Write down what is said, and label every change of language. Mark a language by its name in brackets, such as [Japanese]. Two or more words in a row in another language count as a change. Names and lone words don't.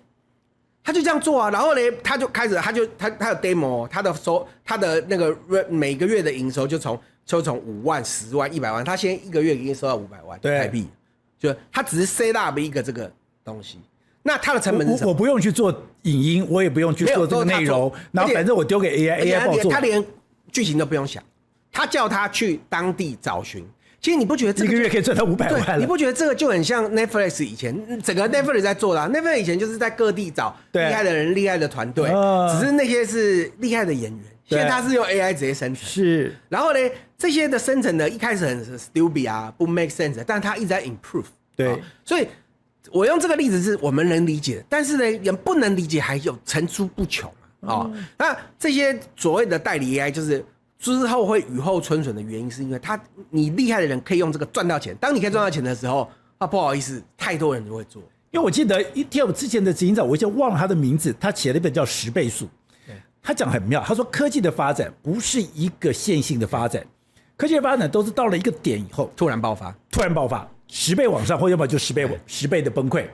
[Chinese] 他就這樣做啊，然後呢，他就開始，他有 demo， 他的那個每個月的營收就從5萬、10萬、100萬，他現在一個月已經收到500萬台幣，就他只是 [English] set up [Chinese] 一個這個東西，那他的成本是什麼？我不用去做影音，我也不用去做這個內容，然後反正我丟給 AI 幫我做，他連劇情都不用想，他叫他去當地找尋。其實你不覺得這個一個月可以賺到500萬了？你不覺得這個就很像 Netflix 以前整個 Netflix 在做的啊？Netflix 以前就是在各地找厲害的人、厲害的團隊，只是那些是厲害的演員。現在他是用 AI 直接生成，是。然後呢，這些的生成的一開始很 stupid 啊，不 [English] make sense， [Chinese] 但他一直在 improve。對，所以我用這個例子是我們能理解的，但是呢，人不能理解還有層出不窮啊。那這些所謂的代理 AI 就是。之後會雨後春筍的原因，是因為你厲害的人可以用這個賺到錢。當你可以賺到錢的時候，不好意思，太多人都會做。因為我記得ETFs之前的執行長，我已經忘了他的名字，他寫了一本叫《10倍數》。他講很妙，他說科技的發展不是一個線性的發展，科技的發展都是到了一個點以後突然爆發，10倍往上，或要不然就10倍的崩潰。